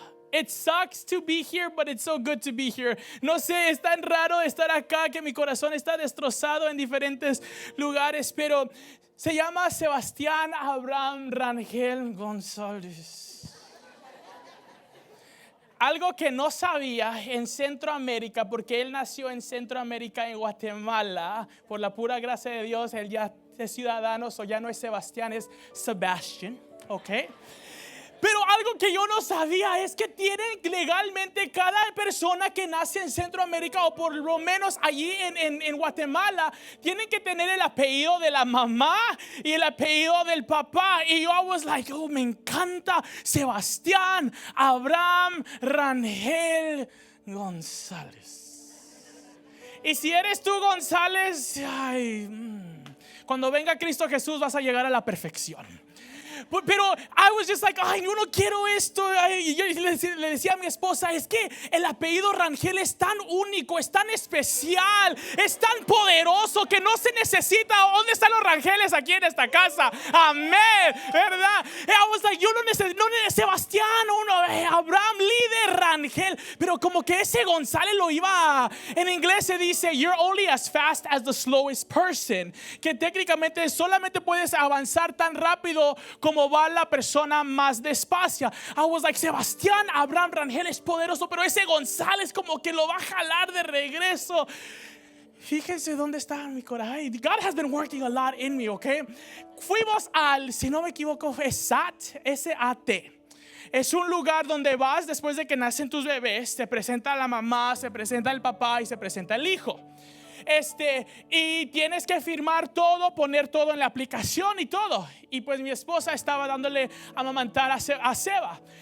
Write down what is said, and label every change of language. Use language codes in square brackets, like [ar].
[en] It sucks to be here, but it's so good to be here. [es] No sé, es tan raro estar acá que mi corazón está destrozado en diferentes lugares, pero se llama Sebastián Abraham Rangel González. Algo que no sabía en Centroamérica, porque él nació en Centroamérica, en Guatemala, por la pura gracia de Dios, él ya es ciudadano, o ya no es Sebastián, es Sebastian, ¿ok? Pero algo que yo no sabía es que tienen legalmente cada persona que nace en Centroamérica, o por lo menos allí en Guatemala, tienen que tener el apellido de la mamá y el apellido del papá. Y yo [en] was like, oh, [es] me encanta Sebastián Abraham Rangel González. Y si eres tú González, cuando venga Cristo Jesús vas a llegar a la perfección. Pero [en] I was just like, [es] yo no quiero esto. Y yo le decía a mi esposa, es que el apellido Rangel es tan único, es tan especial, es tan poderoso que no se necesita. ¿Dónde están los Rangeles aquí en esta casa? Amén, ¿verdad? [en] I was like, [es] yo no necesito, Sebastián, Abraham, líder Rangel. Pero como que ese González lo iba, en inglés se dice, [en] you're only as fast as the slowest person. [es] Que técnicamente solamente puedes avanzar tan rápido como va la persona más despacia. [en] I was like, [es] Sebastián Abraham Rangel es poderoso, pero ese González como que lo va a jalar de regreso. Fíjense dónde está mi corazón. [en] God has been working a lot in me, okay? [es] Fuimos al, si no me equivoco, es SAT, S-A-T. Es un lugar donde vas después de que nacen tus bebés. Se presenta la mamá, se presenta el papá y se presenta el hijo. Y tienes que firmar todo, poner todo en la aplicación y todo. Y pues mi esposa estaba dándole a amamantar a Seba.